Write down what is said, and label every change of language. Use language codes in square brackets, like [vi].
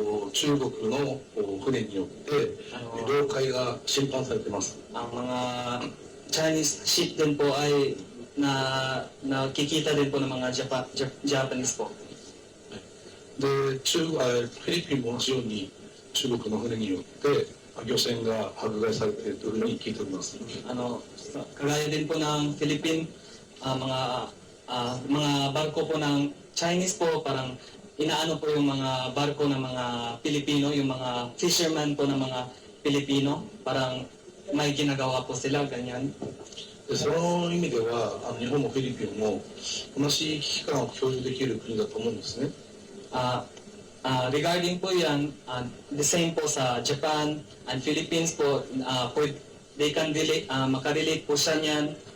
[ja] 中国の船によって領海が侵犯されています。 [tl] ang mga Chinese ship din po ay nakikita din po ng mga Japanese po. [ja] でフィリピンも同じように中国の船によって漁船が迫害されているというふうに聞いております。 [tl] Kagaya din po ng Philippine, mga barko po ng Chinese po, parang inaano po yung mga barko ng mga Pilipino, yung mga fisherman po ng mga Pilipino, parang may ginagawa po sila, ganyan. [ja] でその意味では日本もフィリピンも同じ危機感を共有できる国だと思うんですね。 [tl] Regarding po yan, the same po sa Japan and Philippines po, [en] they can relate, [tl] makarelate po siya niyan.